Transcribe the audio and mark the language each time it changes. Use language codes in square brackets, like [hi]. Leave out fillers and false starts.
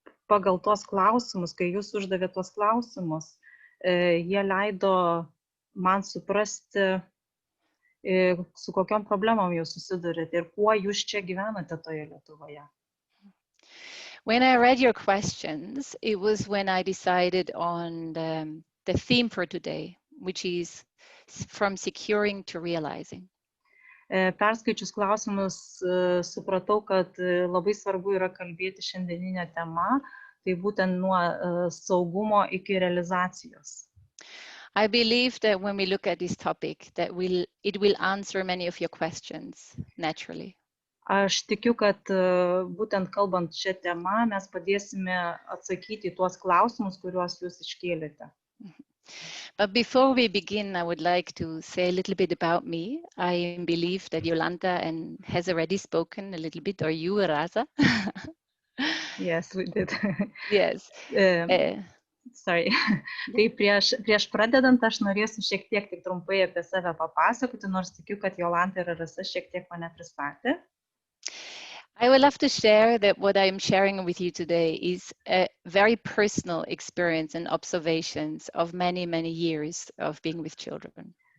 [lt] Pagal tos klausimus, kai jūs uždavėte tos klausimus, jie leido man suprasti, su kokiom problemom jūs susidurite ir kuo jūs čia gyvenate toje Lietuvoje. [en] When I read your questions, it was when I decided on the theme for today, which is from securing to realizing. [lt] Perskaičius klausimus, supratau, kad labai svarbu yra kalbėti šiandieninę temą, tai būtent nuo saugumo iki realizacijos. [en] I believe that when we look at this topic, that it will answer many of your questions naturally. [lt] Aš tikiu, kad būtent kalbant šią temą, mes padėsime atsakyti į tuos klausimus, kuriuos jūs iškėlėte. [en] But before we begin, I would like to say a little bit about me. I believe that Jolanta has already spoken a little bit, or you, Raza. Yes, we did. Yes. Sorry. [lt] Tai prieš pradedant, aš norėsiu šiek tiek tik trumpai apie save papasakoti, nors tikiu, kad Jolanta ir Rasa šiek tiek mane pristatė. [en] I would love to share that what I am sharing with you today is a very personal experience and observations of many, many years of being with children.